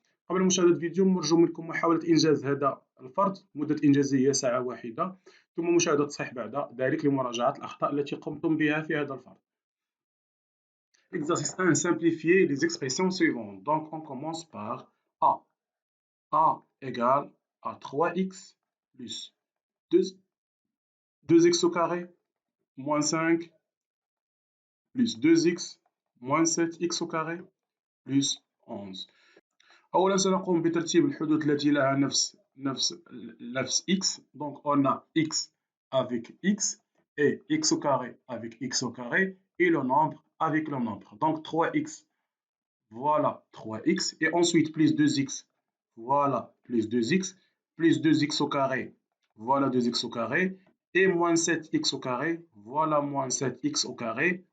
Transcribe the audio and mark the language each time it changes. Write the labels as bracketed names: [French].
[Arabic] قبل مشاهدة الفيديو نرجو منكم محاولة إنجاز هذا الفرض، مدة إنجازه هي ساعة واحدة، ثم مشاهدة التصحيح بعد ذلك لمراجعة الأخطاء التي قمتم بها في هذا الفرض. [French] Exercice 1. Simplifier les expressions suivantes. Donc on commence par A. A égale à 3x plus 2x au carré moins 5 plus 2x moins 7x au carré plus 11. [Arabic] أولا سنقوم بترتيب الحدود التي لها نفس x. [French] Donc on a x avec x et x au carré avec x au carré et le nombre avec le nombre. Donc 3x, voilà 3x, et ensuite plus 2x, voilà plus 2x, plus 2x au carré, voilà 2x au carré, et moins 7x au carré, voilà moins 7x au carré.